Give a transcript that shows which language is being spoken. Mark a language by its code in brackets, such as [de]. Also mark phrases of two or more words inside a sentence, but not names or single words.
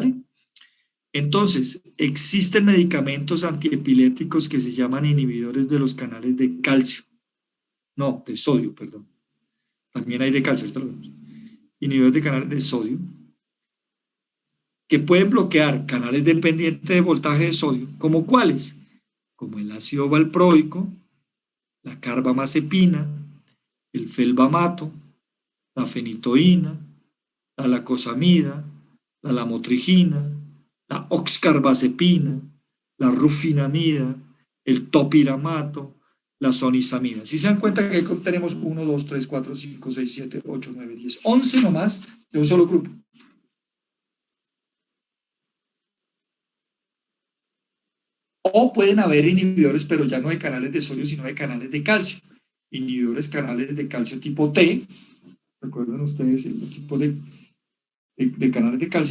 [es] Pongámoslo en acción, ¿vale? Entonces, existen medicamentos antiepilépticos que se llaman inhibidores de los canales de calcio. No, de sodio, perdón. También hay de calcio, ahorita lo vemos. Inhibidores de canales de sodio, que pueden bloquear canales dependientes de voltaje de sodio, ¿como cuáles? Como el ácido valproico, la carbamazepina, el felbamato, la fenitoína, la lacosamida, la lamotrigina, la oxcarbazepina, la rufinamida, el topiramato, la sonisamida. Si se dan cuenta que aquí tenemos 1, 2, 3, 4, 5, 6, 7, 8, 9, 10, 11 nomás de un solo grupo. O pueden haber inhibidores, pero ya no de canales de sodio, sino de canales de calcio. Inhibidores canales de calcio tipo T. ¿Recuerdan ustedes los tipos de canales de calcio?